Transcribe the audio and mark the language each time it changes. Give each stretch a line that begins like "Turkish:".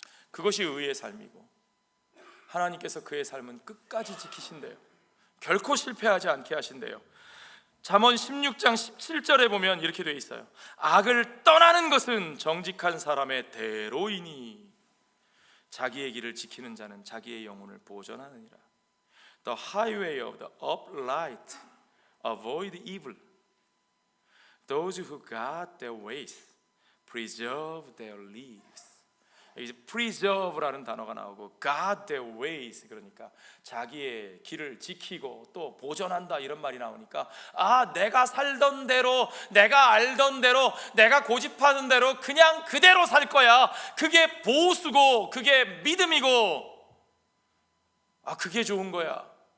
Korean: 그것이 의의 삶이고 하나님께서 그의 삶은 끝까지 지키신대요. 결코 실패하지 않게 하신대요. 잠언 16장 17절에 보면 이렇게 되어 있어요. 악을 떠나는 것은 정직한 사람의 대로이니 자기의 길을 지키는 자는 자기의 영혼을 보존하느니라.
English: The highway of the upright avoid evil. Those who guard their ways preserve their lives.
Korean: 여기서 preserve라는 단어가 나오고
English: guard their ways,
Korean: 그러니까 자기의 길을 지키고 또 보존한다 이런 말이 나오니까 내가 살던 대로, 내가 알던 대로, 내가 고집하던 대로 그냥 그대로 살 거야. 그게 보수고 그게 믿음이고 그게 좋은 거야.